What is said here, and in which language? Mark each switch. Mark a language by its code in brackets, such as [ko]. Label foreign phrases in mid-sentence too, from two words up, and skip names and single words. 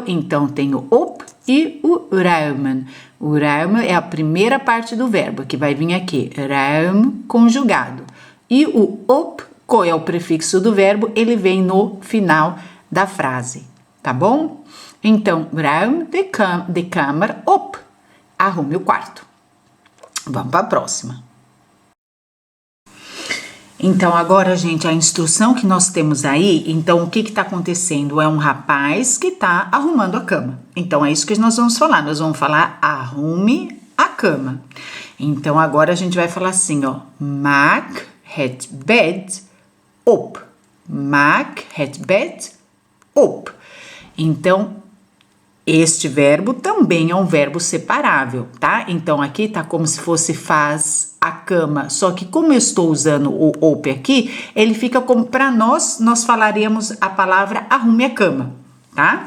[pt] Então, tem o op e o ruimen. O ruimen é a primeira parte do verbo, que vai vir aqui. Ruim conjugado. E o op, qual é o prefixo do verbo, ele vem no final da frase, tá bom? Então, [nl] ruim de kamer op, [pt] arrume o quarto. Vamos para a próxima. Então, agora, gente, a instrução que nós temos aí, então, o que está acontecendo? É um rapaz que está arrumando a cama. Então, é isso que nós vamos falar. Nós vamos falar arrume a cama. Então, agora a gente vai falar assim, ó, [nl] maak het bed op. Maak het bed op. [pt] Então, este verbo também é um verbo separável, tá? Então, aqui tá como se fosse faz a cama. Só que como eu estou usando o op aqui, ele fica como para nós falaríamos a palavra arrume a cama, tá?